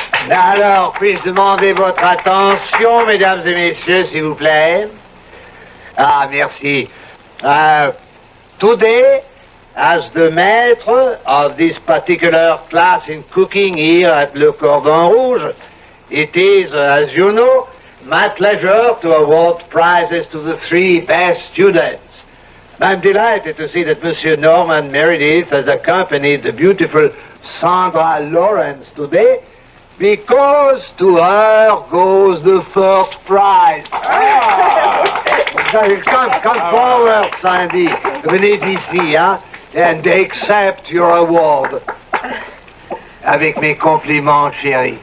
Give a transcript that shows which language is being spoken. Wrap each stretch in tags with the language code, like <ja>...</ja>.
<fr>Alors, puis-je demander votre attention, mesdames et messieurs, s'il vous plaît? Ah, merci.</fr> <en>Today, as the maître of this particular class in cooking here at Le Cordon Rouge, it is, as you know, my pleasure to award prizes to the 3 best students. I'm delighted to see that Monsieur Norman Meredith has accompanied the beautiful Sandra Lawrence today, because to her goes the first prize. Come forward, Sandy.</en> <fr>Venez ici, hein,</fr> <en>and accept your award.</en> <fr>Avec mes compliments, chérie.</fr>